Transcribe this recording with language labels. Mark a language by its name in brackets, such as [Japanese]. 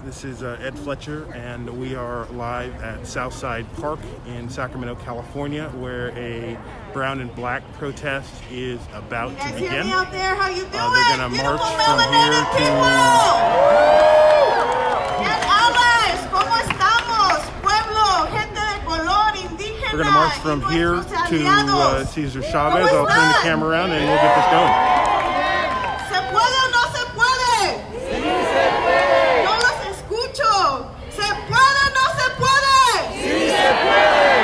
[English] This is Ed Fletcher, and we are live at Southside Park in Sacramento, California, where a brown and black protest is about to begin. Hear me out there? How you doing? They're going to march from here to... And allies, [Spanish] ¿cómo estamos? Pueblo, gente de color, indígena. [English] We're going to march from here to Cesar Chavez. I'll turn the camera around and we'll get this going. [Spanish] ¿Se puede o no se puede? Sí se puede. No los escucho. ¿Se puede o no se puede? Sí se puede.